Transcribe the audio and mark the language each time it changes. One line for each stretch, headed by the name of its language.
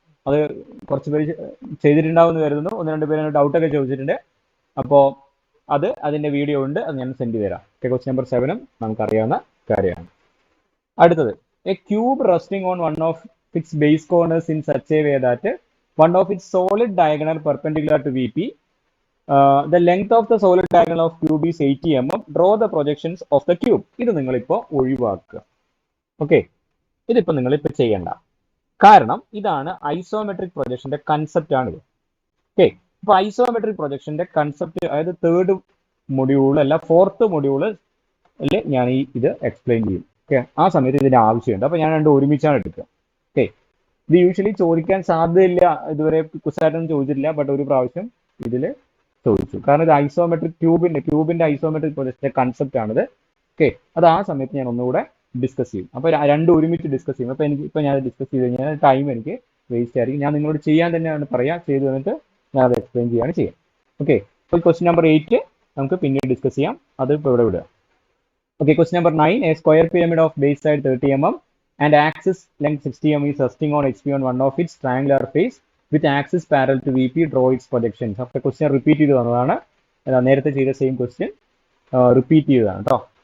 Malayalam: അത് കുറച്ച് പേര് ചെയ്തിട്ടുണ്ടാവും എന്ന് കരുതുന്നു. 1-2 പേര് ഡൗട്ടൊക്കെ ചോദിച്ചിട്ടുണ്ട്. അപ്പോൾ അതിന്റെ വീഡിയോ ഉണ്ട്, അത് ഞാൻ സെൻഡ് തരാം. ക്വസ്റ്റ്യൻ നമ്പർ 7 നമുക്കറിയാവുന്ന കാര്യമാണ്. അടുത്തത്,
English: A cube resting on one of its base corners in such a way that one of its solid diagonal perpendicular to VP. The length of the solid diagonal of cube is 80 mm. Draw the projections of the cube.
Malayalam: ഇത് നിങ്ങളിപ്പോൾ ഒഴിവാക്കുക. Okay, ഇതിപ്പോൾ നിങ്ങളിപ്പോൾ ചെയ്യണ്ട. കാരണം ഇതാണ് isometric പ്രൊജക്ഷന്റെ concept ആണിത്. Okay, അപ്പോൾ ഐസോമെട്രിക് പ്രൊജക്ഷന്റെ കൺസെപ്റ്റ്, അതായത് 3rd മൊഡ്യൂൾ അല്ല 4th മൊഡ്യൂളിൽ ഞാൻ ഇത് എക്സ്പ്ലെയിൻ ചെയ്യും. ഓക്കെ, ആ സമയത്ത് ഇതിന്റെ ആവശ്യമുണ്ട്. അപ്പോൾ ഞാൻ രണ്ടും ഒരുമിച്ചാണ് എടുക്കുക. ഓക്കെ, ഇത് യൂഷ്വലി ചോദിക്കാൻ സാധ്യതയില്ല, ഇതുവരെ കുസായിട്ടൊന്നും ചോദിച്ചിട്ടില്ല, ബട്ട് ഒരു പ്രാവശ്യം ഇതിൽ ചോദിച്ചു. കാരണം ഇത് ഐസോമെട്രിക് ക്യൂബിന്റെ ഐസോമെട്രിക് പ്രൊജക്ഷന്റെ കൺസെപ്റ്റ് ആണിത്. ഓക്കെ, അത് ആ സമയത്ത് ഞാൻ ഒന്നുകൂടെ ഡിസ്കസ് ചെയ്യും. അപ്പോൾ രണ്ടും ഒരുമിച്ച് ഡിസ്കസ് ചെയ്യും. അപ്പോൾ ഇപ്പോൾ ഞാൻ ഡിസ്കസ് ചെയ്ത് കഴിഞ്ഞാൽ ടൈം എനിക്ക് വേസ്റ്റ് ആയിരിക്കും. ഞാൻ നിങ്ങളോട് ചെയ്യാൻ തന്നെയാണ് പറയാം, ചെയ്ത് തന്നിട്ട് ഞാൻ അത് എക്സ്പ്ലെയിൻ ചെയ്യുകയാണ് ചെയ്യാം. ഓക്കെ, അപ്പോൾ ക്വസ്റ്റ്യൻ നമ്പർ 8 നമുക്ക് പിന്നീട് ഡിസ്കസ് ചെയ്യാം. അത് ഇപ്പോൾ ഇവിടെ വിടുക. Okay, question number 9,
English: A square pyramid of base side 30 mm and axis length 60 mm is resting on HP on one of its triangular face with axis parallel to VP. Draw its projections.
Malayalam: അപ്പോൾ question repeat ചെയ്ത് വന്നതാണ്. നേരത്തെ ചെയ്ത same question repeat ചെയ്തതാണ് കേട്ടോ.